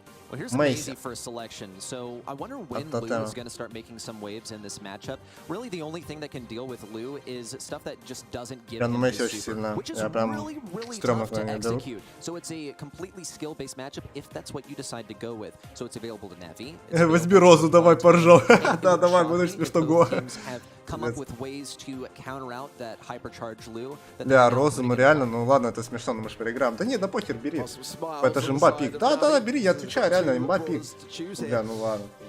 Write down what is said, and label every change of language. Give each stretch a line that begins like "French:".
English: Well, here's Maisie for selection. So I wonder when Lou is going to start making some waves in this matchup. Really, the only thing that can deal with Lou is stuff that just doesn't give him the super, which is really tough to execute. So it's a completely skill-based matchup if that's what you decide to go with. So it's available to Navi.
Russian: Возьми Розу, давай поржал. Да, давай, будешь смешно го.
English: Come up with ways to counter out that hypercharge Lou.
Russian: Бля, Розу, ну реально, ну ладно, это смешно, но мы же проиграем. Да нет, да похер, бери. Это же имба пик. Да, бери, я отвечаю, реально, имба пик. Бля, ну ладно.